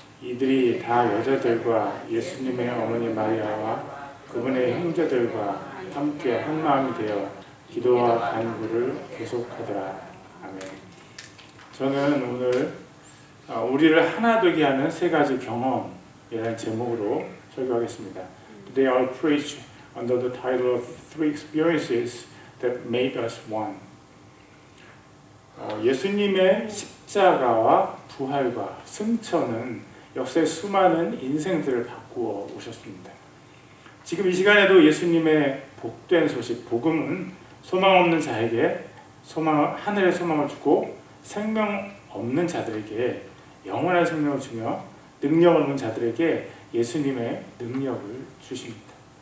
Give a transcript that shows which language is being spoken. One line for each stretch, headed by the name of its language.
Korean: 이들이 다 여자들과 예수님의 어머니 마리아와 그분의 형제들과 함께 한 마음이 되어 기도와 간구를 계속하더라. 아멘. 저는 오늘 우리를 하나 되게 하는 세 가지 경험이라는 제목으로 설교하겠습니다.
English: Today I'll preach under the title of Three Experiences that Made Us One.
Korean: 예수님의 십자가와 부활과 승천은 역사의 수많은 인생들을 바꾸어 오셨습니다. 지금 이 시간에도 예수님의 복된 소식, 복음은 소망 없는 자에게 하늘의 소망을 주고 생명 없는 자들에게 영원한 생명을 주며 능력 없는 자들에게 예수님의 능력을 주십니다.